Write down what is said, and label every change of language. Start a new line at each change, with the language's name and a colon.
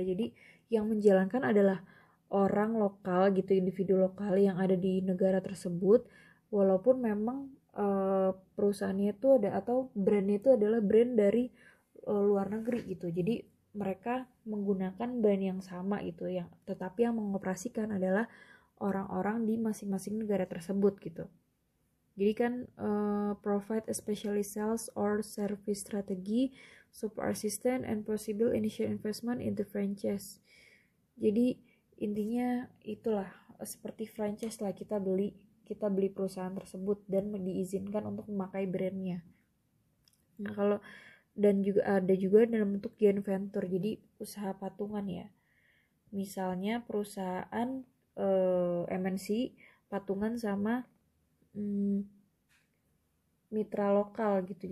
Indonesian: Jadi yang menjalankan adalah orang lokal gitu, individu lokal yang ada di negara tersebut, walaupun memang perusahaannya itu atau brandnya itu adalah brand dari luar negeri gitu. Jadi mereka menggunakan brand yang sama gitu, yang tetapi yang mengoperasikan adalah orang-orang di masing-masing negara tersebut gitu. Jadi kan
English: provide especially sales or service strategy, support assistance and possible initial investment into franchise. Jadi
Indonesian: Intinya itulah, seperti franchise lah, kita beli perusahaan tersebut dan diizinkan untuk memakai brandnya. Nah, kalau dan juga ada juga dalam bentuk joint venture, jadi usaha patungan ya. Misalnya perusahaan MNC patungan sama mitra lokal gitu.